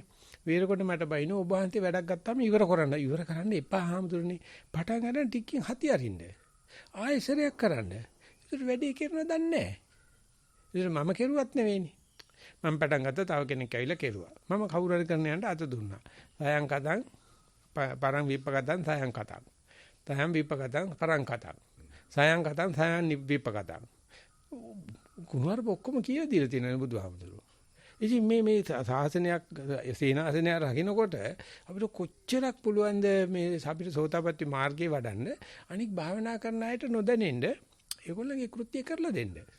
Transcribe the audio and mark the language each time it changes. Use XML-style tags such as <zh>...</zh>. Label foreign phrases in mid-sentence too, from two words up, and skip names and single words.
<si>වේරකොට මට බයින ඔබ වහන්සේ වැඩක් ගත්තාම ඉවර කරන්න එපා හාමුදුරනේ. පටන් ගන්න ටිකකින් හති අරින්න. ආයෙසරයක් කරන්න. ඒකට වැඩේ කරන දන්නේ නැහැ. ඒකට මම කෙරුවත් නෙවෙයිනේ. මම පටන් ගත්තා තව කෙනෙක් ඇවිල්ලා කෙරුවා. මම කවුරු හරි කරන යන්න අත දුන්නා.</si> <pi>සයන් කතං පරං විපකතං සයන් කතං. තයන් විපකතං පරං කතං. සයන් කතං සයන් විපකතං.</pi> <si>කුමාර ඔක්කොම කියලා දීලා තියෙනවා බුදුහාමුදුරුවෝ. ඉතින් මේ සාසනයක් සේනාසනයක් රකින්නකොට අපිට කොච්චරක් පුළුවන්ද මේ අපිට සෝතාපට්ටි මාර්ගේ වඩන්න අනික් භාවනා කරන අයට නොදැනෙන්න ඒගොල්ලන්ගේ කෘත්‍ය කරලා දෙන්න.</si>